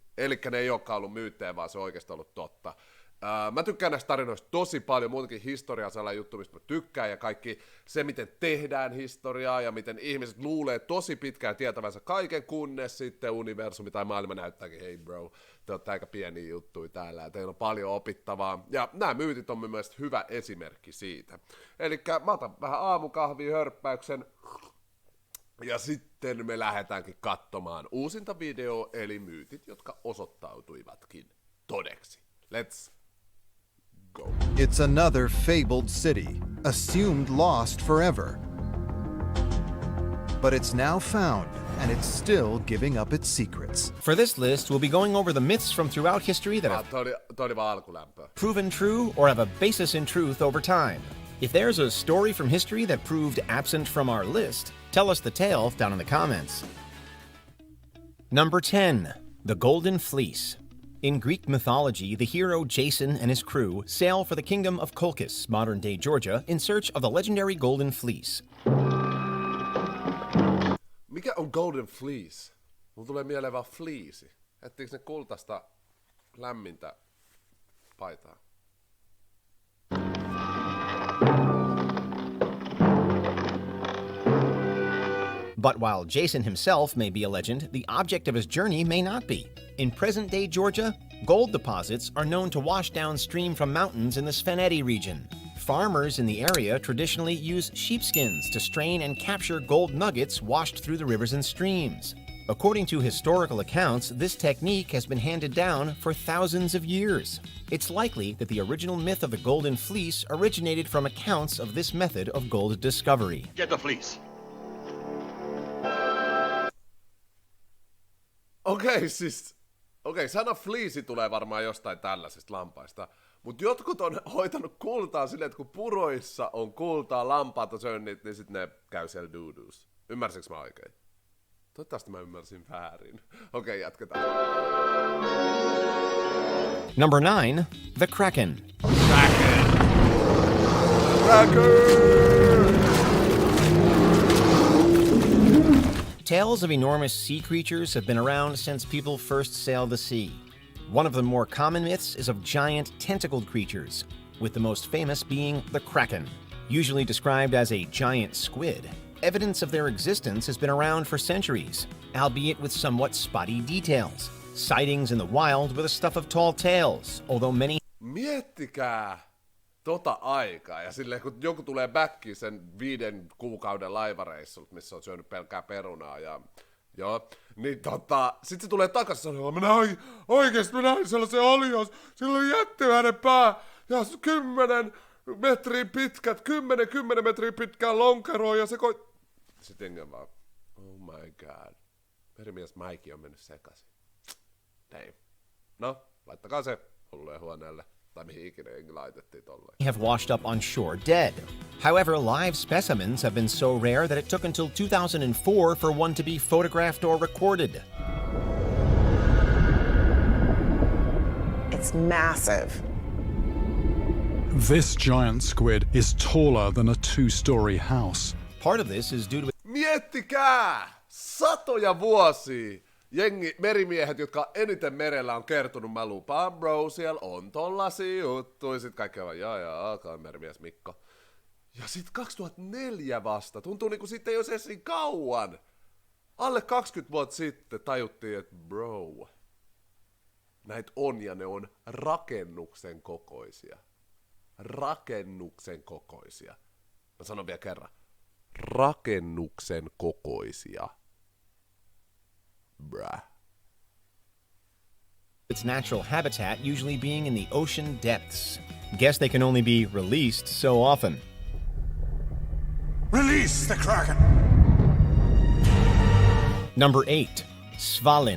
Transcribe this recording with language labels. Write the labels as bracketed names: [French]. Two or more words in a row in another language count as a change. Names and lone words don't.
[Finnish] Eli ne ei olekaan ollut myyttejä, vaan se on oikeasti ollut totta. Mä tykkään näistä tarinoista tosi paljon, muutenkin historia on sellainen juttu, mistä mä tykkään, ja kaikki se, miten tehdään historiaa, ja miten ihmiset luulee tosi pitkään tietävänsä kaiken, kunnes sitten universumi tai maailma näyttääkin, hei bro, te olette aika pieniä juttuja täällä, ja teillä on paljon opittavaa, ja nämä myytit on mun mielestä hyvä esimerkki siitä. Eli mä otan vähän aamukahvia, hörppäyksen, ja sitten me lähdetäänkin katsomaan uusinta videoa, eli myytit, jotka osoittautuivatkin todeksi. [English] Let's go. It's another fabled city, assumed lost forever. But it's now found, and it's still giving up its secrets. For this list, we'll be going over the myths from throughout history that have [Finnish] toi oli vaan alkulämpöä. [English] proven true or have a basis in truth over time. If there's a story from history that proved absent from our list, tell us the tale down in the comments. Number 10. The Golden Fleece. In Greek mythology, the hero Jason and his crew sail for the kingdom of Colchis, modern-day Georgia, in search of the legendary Golden Fleece. [Finnish] Mikä on Golden Fleece? Mulla tulee mieleen vaan fleece. Ettiinkö ne kultaista lämmintä paitaa? [English] But while Jason himself may be a legend, the object of his journey may not be. In present-day Georgia, gold deposits are known to wash downstream from mountains in the Svenedi region. Farmers in the area traditionally use sheepskins to strain and capture gold nuggets washed through the rivers and streams. According to historical accounts, this technique has been handed down for thousands of years. It's likely that the original myth of the Golden Fleece originated from accounts of this method of gold discovery. Get the fleece. [Finnish] Okei, sana fleece tulee varmaan jostain tällaisista lampaista, mutta jotkut on hoitanut kultaa silleen, että kun puroissa on kultaa, lampaat on syönyt, niin sitten ne käy siellä duuduus. Ymmärsinkö mä oikein? Toivottavasti mä ymmärsin väärin. Okei, jatketaan. [English] Number 9. The Kraken. Kraken! Tales of enormous sea creatures have been around since people first sailed the sea. One of the more common myths is of giant tentacled creatures, with the most famous being the Kraken. Usually described as a giant squid, evidence of their existence has been around for centuries, albeit with somewhat spotty details. Sightings in the wild were the stuff of tall tales, although many... [Finnish] Miettikää tota aikaa, ja silleen kun joku tulee backiin sen 5 kuukauden laivareissulta, missä on syönyt pelkkää perunaa, ja joo, niin sit se tulee takaisin ja sanoo, mä näin sellaisen alios, sillä on jättimäinen pää, ja 10 metriä pitkät, 10 metriä pitkää lonkeroa, ja se Sitten engel vaan, [English] oh my god, [Finnish] merimies Maikki on mennyt sekaisin. [English] Damn. [Finnish] No, laittakaa se hullujen huoneelle. [English] Have washed up on shore dead. However, live specimens have been so rare that it took until 2004 for one to be photographed or recorded. It's massive. This giant squid is taller than a 2-story house. Part of this is due to... [Finnish] Miettikää! Satoja vuosia! merimiehet, jotka eniten merellä on kertonut, mä lupaan bro, siellä on tollasia juttuja. Sitten kaikki on jaa, alkaa merimies Mikko. Ja sit 2004 vasta, tuntuu niinku sitten jo se niin kauan. Alle 20 vuotta sitten tajuttiin, että bro, näitä on ja ne on rakennuksen kokoisia. Rakennuksen kokoisia. Mä sanon vielä kerran. Rakennuksen kokoisia. [English] Bruh. Its natural habitat usually being in the ocean depths. Guess they can only be released so often. Release the Kraken! Number 8. Svalin.